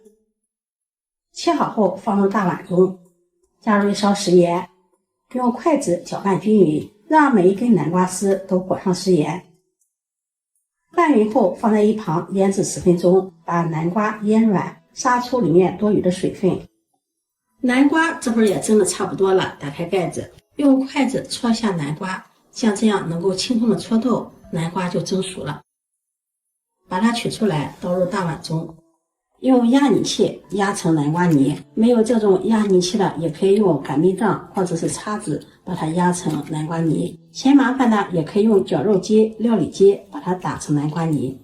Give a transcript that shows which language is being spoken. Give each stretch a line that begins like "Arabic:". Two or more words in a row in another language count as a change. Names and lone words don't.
Chinese: 切好後放入大碗中，加入1勺食鹽，用筷子攪拌均勻，讓每一根南瓜絲都裹上食鹽。拌勻後放在一旁醃制10分鐘，把南瓜醃軟，殺出裡面多餘的水分。南瓜這會兒也蒸得差不多了，打開蓋子，用筷子戳一下南瓜，像這樣能夠輕鬆的戳透，南瓜就蒸熟了。把它取出來，倒入大碗中，用压泥器压成南瓜泥。没有這種壓泥器的，也可以用擀面杖或者是叉子把它壓成南瓜泥。嫌麻煩的，也可以用绞肉機、料理機把它打成南瓜泥。